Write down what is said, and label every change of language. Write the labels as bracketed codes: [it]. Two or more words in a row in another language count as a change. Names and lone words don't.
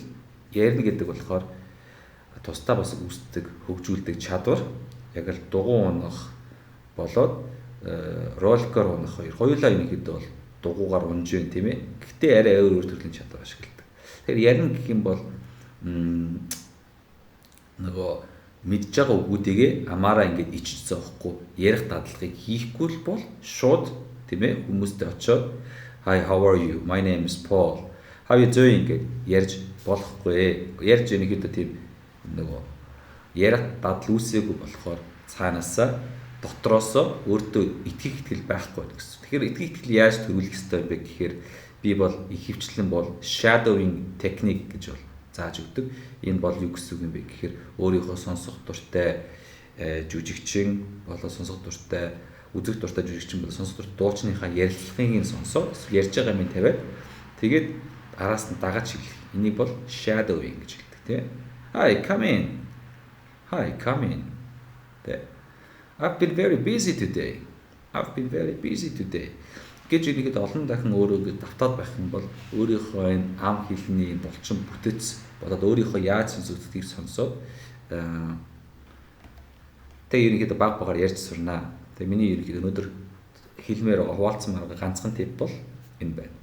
[mn] Ярина гэдэг болохоор тусдаа бас үүсдэг, хөгжүүлдэг чадвар яг л дугуй унах болоод роликоор унах хоёулаа ерөнхийдөө бол дугуйгаар унж байна тийм ээ. Гэхдээ арай өөр төрлийн чадвар ашигладаг. Тэгэхээр ярина гэх юм бол нөгөө мэдж байгаа үгүүдийгээ амаараа ингээд ичж зоохгүй ярих дадлагыг хийхгүй л бол шууд тийм ээ хүмүүстэй очиод [en] Hi, how are you? My name is Paul. How you doing [mn] гэд ярьж болохгүй. Ярьж ерөнхийдөө тийм нөгөө ярих дадал үүсээгүй болохоор цаанаасаа дотроосоо өөртөө итгэл байхгүй гэсэн. Тэгэхээр итгэл яаж төрүүлэх ёстой вэ гэхээр би бол ихэвчлэн бол [en] shadowing technique [mn] гэж бол зааж өгдөг. Энэ бол юу гэсэн үг юм бэ гэхээр өөрийнхөө сонсох дуртай жүжигчин болоо сонсох дуртай үзэх дуртай жүжигчин болоо сонсох дуртай дуучныхаа ярилцлагыг сонсоод ярьж байгаа юм тавиад тэгээд араас нь дагаж хэлэх. Энийг бол shadowing гэж хэлдэг тийм. [en] Hi, come in. Hi, come in. I've been very busy today. I've been very busy today. [mn] Гэж ихэд олон дахин өөрөөгөө давтаад байх юм бол өөрийнхөө энэ ам хэлний булчин бүтэц болоод өөрийнхөө яаж сонсогддгийг сонсоод тэг ерөнхийдөө баг багаар ярьж сурнаа. Тэг миний ерөнхийдөө өнөөдөр хэлмээр хуваалцсан марга ганцхан тип бол энэ байна.